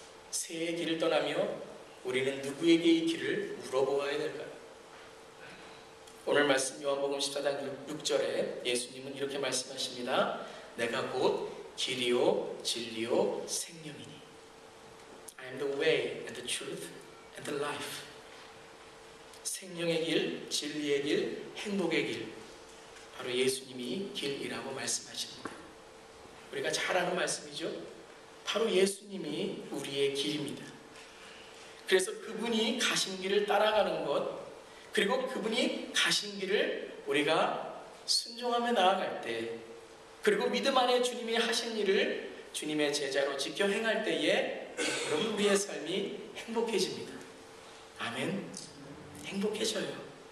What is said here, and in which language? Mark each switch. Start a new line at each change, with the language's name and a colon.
Korean: 새해 길을 떠나며 우리는 누구에게 이 길을 물어보아야 될까요? 오늘 말씀 요한복음 14장 6절에 예수님은 이렇게 말씀하십니다. 내가 곧 길이요 진리요 생명이니.
English: I am the way and the truth and the life.
Korean: 생명의 길, 진리의 길, 행복의 길, 바로 예수님이 길이라고 말씀하십니다. 우리가 잘 아는 말씀이죠. 바로 예수님이 우리의 길입니다. 그래서 그분이 가신 길을 따라가는 것, 그리고 그분이 가신 길을 우리가 순종하며 나아갈 때, 그리고 믿음 안에 주님이 하신 일을 주님의 제자로 지켜 행할 때에 여러분 우리의 삶이 행복해집니다. 아멘. 행복해져요.